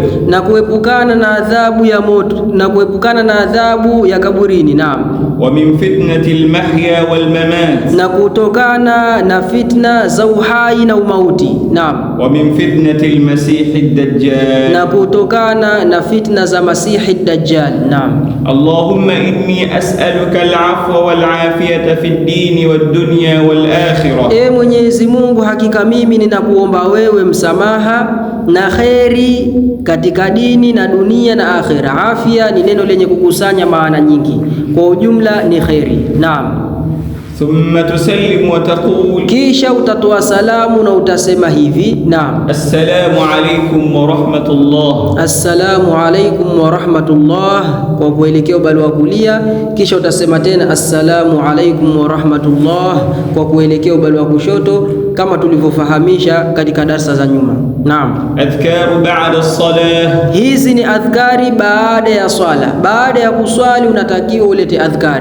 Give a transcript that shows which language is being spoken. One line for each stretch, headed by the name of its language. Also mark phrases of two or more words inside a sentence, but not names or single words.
Swahili: na kuepukana na adhabu ya moto, na kuepukana na adhabu ya kaburini. Naam.
Arabic: ومن فتنة المحيا والممات,
Swahili: na kutokana na fitna za uhai na umauti. Naam.
Arabic: ومن فتنة المسيح الدجال,
Swahili: na kutokana na fitna za Masihi ad-Dajjal. Naam.
Arabic: اللهم إني أسألك العفو والعافية في الدين والدنيا والآخرة,
Swahili: e Mwenyezi Mungu hakika mimi ninakuomba wewe msamaha na kheri katika dini na dunia na akhira. Afya ni neno lenye kukusanya maana nyingi, kwa ujumla ni kheri. Naam.
Arabic: ثم تسلم وتقول,
Swahili: kisha utatoa salamu na utasema hivi. Naam.
Arabic: السلام عليكم ورحمة الله, السلام عليكم ورحمة الله,
Swahili: kwa kuelekea upande wa kulia. Kisha utasema tena
Arabic: السلام عليكم ورحمة الله
Swahili: kwa kuelekea upande wa kushoto, kama tulivyofahamisha katika darasa za nyuma. Naam.
Arabic: أذكار بعد الصلاة,
Swahili: hizi ni adhkari baada ya swala. Baada ya kuswali unatakiwa ulete adhkari.